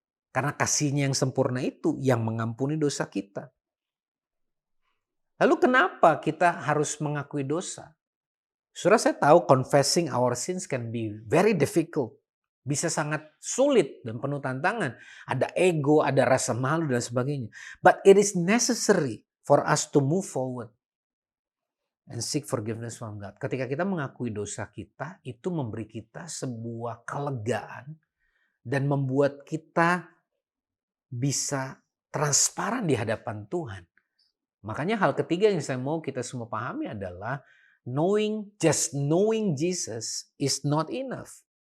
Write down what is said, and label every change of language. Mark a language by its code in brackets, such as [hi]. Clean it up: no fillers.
[id] Karena kasih-Nya yang sempurna itu yang mengampuni dosa kita. Lalu kenapa kita harus mengakui dosa? Saudara, saya tahu [en] confessing our sins can be very difficult. [id] Bisa sangat sulit dan penuh tantangan. Ada ego, ada rasa malu dan sebagainya. [en] But it is necessary for us to move forward and seek forgiveness from God. [id] Ketika kita mengakui dosa kita, itu memberi kita sebuah kelegaan dan membuat kita bisa transparan di hadapan Tuhan. Makanya hal ketiga yang saya mau kita semua pahami adalah [en] just knowing Jesus is not enough.